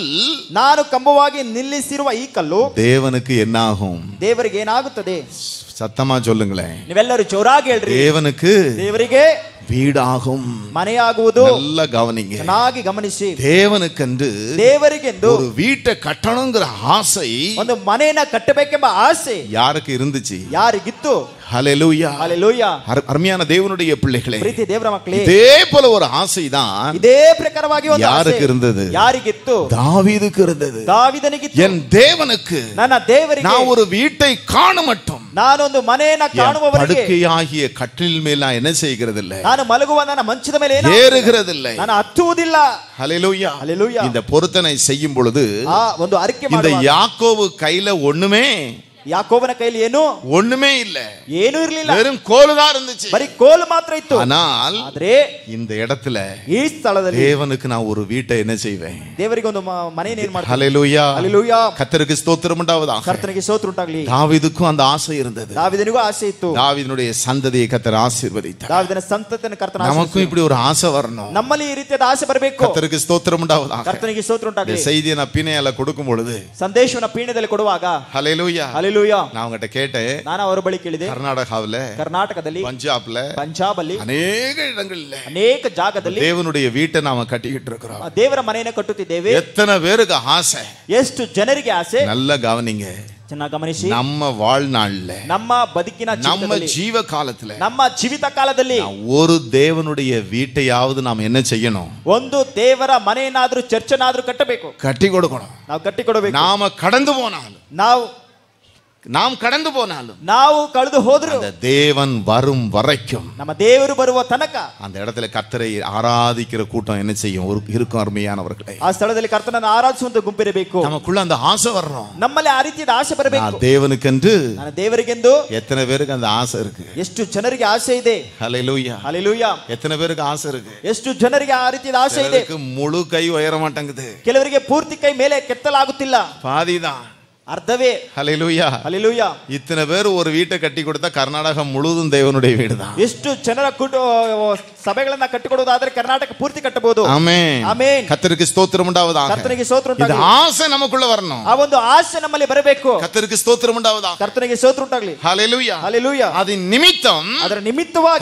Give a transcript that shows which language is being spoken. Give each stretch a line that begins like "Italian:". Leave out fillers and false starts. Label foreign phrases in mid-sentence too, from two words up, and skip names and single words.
Kannada: ನಾನು ಕಂಬವಾಗಿ ನಿಲ್ಲಿಸಿರುವ ಈ ಕಲ್ಲು
Tamil: தேவனுக்கு என்னாகும்?
Kannada: ದೇವರಿಗೆ ಏನಾಗುತ್ತದೆ?
Tamil: சத்தமா சொல்லுங்களேன்.
Kannada: ನೀವೆಲ್ಲರೂ ಜೋರಾಗಿ ಹೇಳ್ರಿ.
Tamil: தேவனுக்கு
Kannada: ದೇವರಿಗೆ
Tamil: வீடாகும்.
Kannada: ಮನೆಯಾಗುವುದು.
Tamil: நல்ல கவனிங்க.
Kannada: ಚೆನ್ನಾಗಿ ಗಮನಿಸಿ.
Tamil: தேவனுக்கென்று
Kannada: ದೇವರಿಗೆಂದು
Tamil: ஒரு வீட்டை கட்டணுங்கிற ஆசை
Kannada: ಒಂದು ಮನೆಯನ್ನ ಕಟ್ಟಬೇಕೆಂಬ ಆಸೆ
Tamil: யாருக்கு இருந்துச்சு?
Kannada: ಯಾರಿಗಿತ್ತು?
Tamil: ஹல்லேலூயா.
Kannada: ಹಲ್ಲೇಲೂಯಾ.
Tamil: அருமையான தேவனுடைய பிள்ளைகளே,
Kannada: ಪ್ರೀತಿ ದೇವರ ಮಕ್ಕಳೇ,
Tamil: இதே போல ஒரு ஆசைதான்
Kannada: ಇದೇ ಪ್ರಕಾರವಾಗಿ ಒಂದು
Tamil: யாருக்கு
Kannada: ಆಸೆ
Tamil: இருந்தது?
Kannada: ಯಾರಿಗಿತ್ತು?
Tamil: தாவீதுக்கு இருந்தது.
Kannada: ದಾವಿದನಿಗಿತ್ತು.
Tamil: என் தேவனுக்கு
Kannada: ನನ್ನ ದೇವರಿಗೆ
Tamil: நான் ஒரு வீட்டை காண மட்டும்
Kannada: ನಾನೊಂದು ಮನೆಯನ್ನ ಕಾಣುವವರೆಗೆ
Tamil: படுக்கையாகிய கட்டில் மேல் நான் என்ன செய்கிறது இல்லை?
Kannada: ನಾನು ಮಲಗುವ ನನ್ನ ಮಂಚದ ಮೇಲೆ
Tamil: ஏறுகிறது இல்லை.
Kannada: ನಾನು ಹತ್ತುವುದಿಲ್ಲ.
Tamil: ஹல்லேலூயா.
Kannada: ಹಲ್ಲೇಲೂಯಾ.
Tamil: இந்த பொருத்தனை செய்யும் பொழுது
Kannada: ಆ ಒಂದು ಅರಿಕೆ
Tamil: இந்த
Kannada: ಮಾಡುವಾಗ
Tamil: யாக்கோபு கையில ஒண்ணுமே
Kannada: ಯಾಕೋಬನ ಕೈಯಲ್ಲಿ
Tamil: ஒண்ணுமே இல்ல,
Kannada: ಏನೂ ಇರಲಿಲ್ಲ.
Tamil: வெறும் கோலுதான் இருந்துச்சு.
Kannada: ಬರೀ ಕೋಲು ಮಾತ್ರ ಇತ್ತು.
Tamil: ஆனால்
Kannada: ಆದ್ರೆ
Tamil: இந்த இடத்துல
Kannada: ಈ ಸ್ಥಳದಲ್ಲಿ
Tamil: தேவனுக்கு நான் ஒரு வீட்டை என்ன செய்வேன்?
Kannada: ದೇವರಿಗೆ ಒಂದು ಮನೆಯನ್ನು ಏನು ಮಾಡ್ತಾರೆ?
Tamil: ஹல்லேலூயா.
Kannada: ಹಲ್ಲೇಲೂಯಾ.
Tamil: கர்த்தருக்கு ஸ்தோத்திரம் உண்டாவதாக.
Kannada: ಕರ್ತನಿಗೆ ಸ್ತೋತ್ರ ಉಂಟಾಗಲಿ.
Tamil: தாவீதுக்கும் அந்த ஆசை இருந்தது.
Kannada: ದಾವಿದನಿಗೂ ಆಸೆ ಇತ್ತು.
Tamil: தாவீதுனுடைய சந்ததியை கர்த்தர் ஆசீர்வதித்தார்.
Kannada: ದಾವಿದನ ಸಂತತಿಯನ್ನು ಕರ್ತನ
Tamil: நமக்கும் இப்படி ஒரு ஆசை வரணும்.
Kannada: ನಮ್ಮಲ್ಲಿ ಈ ರೀತಿಯಾದ ಆಸೆ ಬರಬೇಕು.
Tamil: கர்த்தருக்கு ஸ்தோத்திரம் உண்டாவதாக.
Kannada: ಕರ್ತನಿಗೆ ಸ್ತೋತ್ರ
Tamil: இந்த
Kannada: ಉಂಟಾಗಲಿ.
Tamil: செய்தியை நான் பிணையால கொடுக்கும் பொழுது
Kannada: ಸಂದೇಶವನ್ನು ಪೀಠದಲ್ಲಿ ಕೊಡುವಾಗ
Tamil: ஹல்லேலூயா,
Kannada: ಹಲ್ಲೇಲೂಯಾ,
Tamil: நான் உங்ககிட்ட கேட்டேன்.
Kannada: ನಾನು ಅವರ ಬಳಿ ಕೇಳಿದೆ.
Tamil: கர்நாடகாவுல,
Kannada: ಕರ್ನಾಟಕದಲ್ಲಿ,
Tamil: பஞ்சாப்ல,
Kannada: ಪಂಜಾಬ್ ಅಲ್ಲಿ,
Tamil: அநேக இடங்கள்ல
Kannada: ಅನೇಕ ಜಾಗದಲ್ಲಿ
Tamil: தேவனுடைய வீட்டை நாம கட்டிக்கிட்டு இருக்கிறோம்.
Kannada: ದೇವರ ಮನೆಯನ್ನು ಕಟ್ಟುತ್ತಿದ್ದೇವೆ.
Tamil: எத்தனை பேருக்கு ஆசை?
Kannada: ಎಷ್ಟು ಜನರಿಗೆ ಆಸೆ?
Tamil: நல்ல கவனிங்க.
Kannada: ಚೆನ್ನಾಗಿ ಗಮನಿಸಿ.
Tamil: நம்ம வாழ்நாள்ல,
Kannada: ನಮ್ಮ ಬದುಕಿನ
Tamil: நம்ம ஜீவ காலத்துல,
Kannada: ನಮ್ಮ ಜೀವಿತ ಕಾಲದಲ್ಲಿ
Tamil: ஒரு தேவனுடைய வீட்டையாவது நாம் என்ன செய்யணும்?
Kannada: ಒಂದು ದೇವರ ಮನೆಯನ್ನಾದ್ರೂ ಚರ್ಚನಾದ್ರೂ ಕಟ್ಟಬೇಕು,
Tamil: கட்டி கொடுக்கணும்.
Kannada: ನಾವು ಕಟ್ಟಿಕೊಡಬೇಕು.
Tamil: நாம கடந்து போனாலும், நாம் கடந்து போனாலும்,
Kannada: ನಾವು ಕಳೆದು ಹೋದ್ರು,
Tamil: அந்த தேவன் வரும் வரைக்கும்,
Kannada: ನಮ್ಮ ದೇವರು ಬರುವ ತನಕ
Tamil: அந்த இடத்துல கர்த்தரை ஆராதிக்கிற கூட்டம் என்ன செய்யும்? இருக்கும் அருமையானவர்களே.
Kannada: ಆ ಸ್ಥಳದಲ್ಲಿ ಕರ್ತನನ್ನು ಆರಾಧಿಸುವಂತ ಗುಂಪಿರಬೇಕು.
Tamil: நமக்குள்ள அந்த ஆசை வரணும்.
Kannada: ನಮ್ಮಲ್ಲಿ ಆ ರೀತಿಯ ಆಸೆ ಬರಬೇಕು.
Tamil: தேவனுக்கென்று,
Kannada: ನಾನು ದೇವರಿಗೆಂದು.
Tamil: எத்தனை பேருக்கு அந்த ஆசை இருக்கு?
Kannada: ಎಷ್ಟು ಜನರಿಗೆ ಆಸೆ ಇದೆ?
Tamil: ஹல்லேலூயா, ஹல்லேலூயா. எத்தனை பேருக்கு ஆசை இருக்கு?
Kannada: ಎಷ್ಟು ಜನರಿಗೆ ಆ ರೀತಿಯ ಆಸೆ ಇದೆ?
Tamil: முழு கை உயர மாட்டேங்குது,
Kannada: ಕೆಲವರಿಗೆ ಪೂರ್ತಿ ಕೈ ಮೇಲೆ ಕೆತ್ತಲಾಗುತ್ತಿಲ್ಲ,
Tamil: பாதிதான்.
Kannada: ಅರ್ಧವೇ.
Tamil: ஹல்லேலூயா, ஹல்லேலூயா. இத்தனை பேர் ஒரு வீட்டை கட்டி கொடுத்தா கர்நாடகம் முழுவதும் தேவனுடைய வீடுதான்.
Kannada: ಎಷ್ಟು ಜನರ ಸಭೆಗಳನ್ನ ಕಟ್ಟಿಕೊಡುವುದಾದ್ರೆ ಕರ್ನಾಟಕ ಪೂರ್ತಿ ಕಟ್ಟಬಹುದು.
Tamil: ஆமென்,
Kannada: ಆಮೆನ್.
Tamil: கர்த்தருக்கு ஸ்தோத்திரம் உண்டாவதாக.
Kannada: ಕರ್ತನಿಗೆ ಸ್ತೋತ್ರ
Tamil: இந்த
Kannada: ಉಂಟಾಗಲಿ.
Tamil: ஆசை நமக்குள்ள வரணும்.
Kannada: ಆ ಒಂದು ಆಸೆ ನಮ್ಮಲ್ಲಿ ಬರಬೇಕು.
Tamil: கர்த்தருக்கு ஸ்தோத்திரம் உண்டாவதாக.
Kannada: ಕರ್ತನಿಗೆ ಸ್ತೋತ್ರ ಉಂಟಾಗಲಿ.
Tamil: ஹல்லேலூயா, ஹல்லேலூயா. அது நிமித்தம்
Kannada: ಅದರ ನಿಮಿತ್ತವಾಗಿ